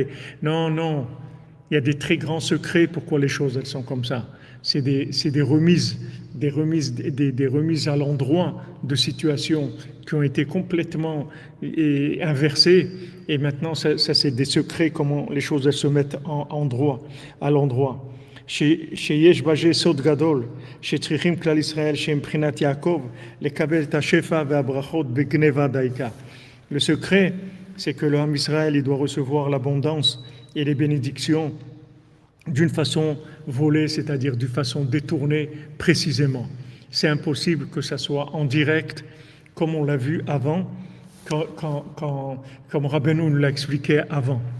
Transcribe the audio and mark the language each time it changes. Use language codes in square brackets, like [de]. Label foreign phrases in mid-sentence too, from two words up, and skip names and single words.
[fr] Non, il y a des très grands secrets pourquoi les choses elles sont comme ça. C'est des remises à l'endroit de situations qui ont été complètement inversées. Et maintenant, ça c'est des secrets, comment les choses elles se mettent à l'endroit. [he] שיש בזה סוד גדול, שצריכים כלל ישראל שהם מבחינת יעקב לקבל את השפע והברכות בגנבה דייקה. [fr] Le secret, c'est que l'homme Israël il doit recevoir l'abondance et les bénédictions d'une façon volée, c'est-à-dire d'une façon détournée précisément. C'est impossible que ça soit en direct, comme on l'a vu avant, comme Rabbeinu nous l'a expliqué avant.